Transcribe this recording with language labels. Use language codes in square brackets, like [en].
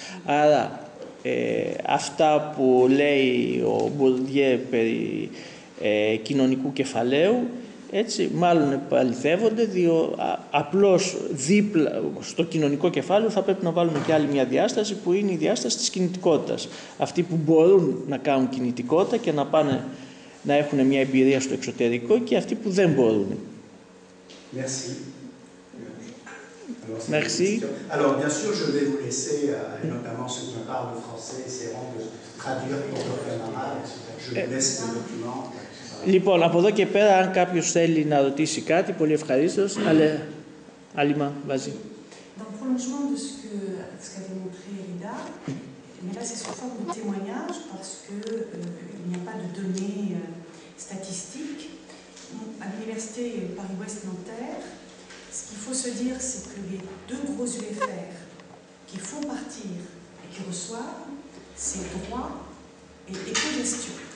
[el] Άρα αυτά που λέει ο Bourdieu περί κοινωνικού κεφαλαίου, έτσι, μάλλον επαληθεύονται, διότι απλώς δίπλα στο κοινωνικό κεφάλαιο θα πρέπει να βάλουμε και άλλη μια διάσταση που είναι η διάσταση της κινητικότητας. Αυτοί που μπορούν να κάνουν κινητικότητα και να πάνε να έχουν μια εμπειρία στο εξωτερικό και αυτοί που δεν μπορούν. [fr] Merci. Merci. Alors, bien sûr, je vais vous laisser, et notamment ceux qui parlent français, essaieront de traduire pour leurs camarades. Je vous laisse le document. [el] Λοιπόν, από εδώ και πέρα, αν κάποιος θέλει να ρωτήσει κάτι, πολύ ευχαρίστως, αλλά Alima, [fr] vas-y. Dans le prolongement de ce qu'avait montré Rida, mais là c'est sous forme de témoignage parce qu'il n'y a pas de données statistiques. À l'université Paris-Ouest Nanterre, ce qu'il faut se dire, c'est que les deux gros UFR qui font partir et qui reçoivent, c'est droit et éco-gestion.